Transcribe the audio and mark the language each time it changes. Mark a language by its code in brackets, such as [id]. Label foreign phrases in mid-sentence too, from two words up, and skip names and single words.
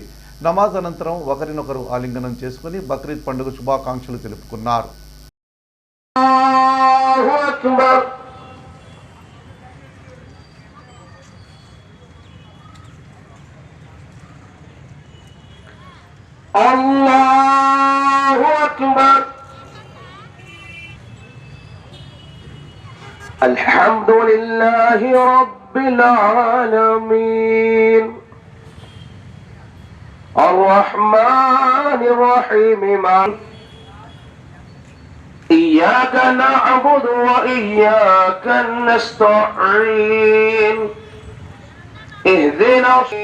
[te] నమాజ్ అనంతరం ఒకరినొకరు ఆలింగనం చేసుకుని బక్రీద్ పండుగ శుభాకాంక్షలు తెలుపుకున్నారు. [ar] الله أكبر. الحمد لله رب العالمين الرحمن الرحيم إياك نعبد وإياك نستعين اهدنا